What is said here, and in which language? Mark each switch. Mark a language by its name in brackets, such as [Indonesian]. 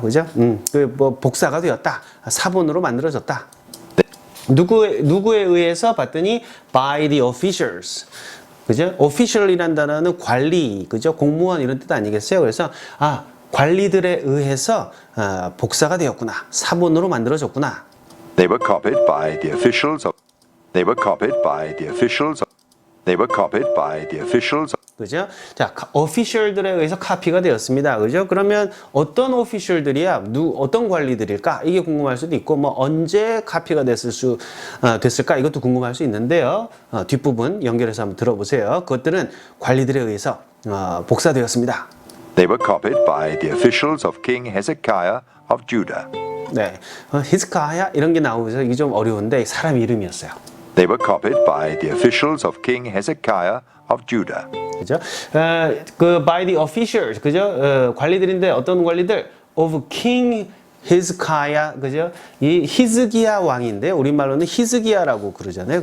[Korean] 그죠? 뭐 복사가 되었다. 사본으로 만들어졌다. 누구에 의해서 봤더니 [English] by the officials. [Korean] 그죠? official이라는 단어는 관리, 그죠? 공무원 이런 뜻 아니겠어요? 그래서 관리들에 의해서 복사가 되었구나. 사본으로 만들어졌구나. [English] They were copied by the officials of. They were copied by the officials of. They were copied by the officials of. [Korean] 그죠? 자, official들에 의해서 카피가 되었습니다. 그죠? 그러면 어떤 official들이야? 어떤 관리들일까? 이게 궁금할 수도 있고, 뭐 언제 카피가 됐을까? 이것도 궁금할 수 있는데요. 뒷부분 연결해서 한번 들어보세요. 그것들은 관리들에 의해서 복사되었습니다. [English] They were copied by the officials of King Hezekiah of Judah. [Korean] 네, 히스카야 이런 게 나오면서 이게 좀 어려운데 사람 이름이었어요. [English] They were copied by the officials of King Hezekiah of Judah. [Korean] 그죠? 그 [English] by the officials, [Korean] 그죠? 관리들인데 어떤 관리들? [English] of King [Korean] 히스카야, 그죠? 이 히즈기야 왕인데 우리말로는 히즈기야라고 그러잖아요.